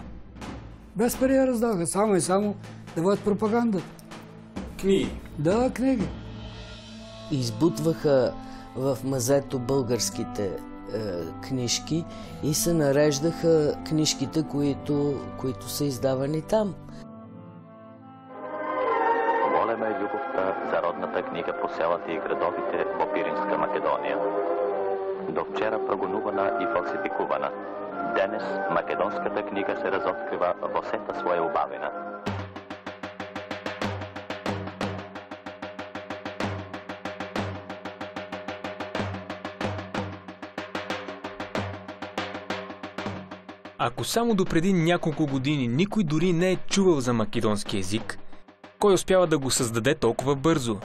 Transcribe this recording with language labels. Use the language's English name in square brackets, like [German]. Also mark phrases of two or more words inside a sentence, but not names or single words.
[Bulgarian] Без пари я раздаваха, само и само да водят пропагандата. Книги? Да, книги. Избутваха в мазето българските книжки и се нареждаха книжките, които са издавани там. [Macedonian] Голема е љубовта за родната книга по селата и градовите во Пиринска Македонија. До вчера прогонувана и фалсификувана. Денес македонската книга се разоткрива во сета своја убавина. [Bulgarian] Ако само допреди няколко години никой дори не е чувал за македонски език, кой успява да го създаде толкова бързо?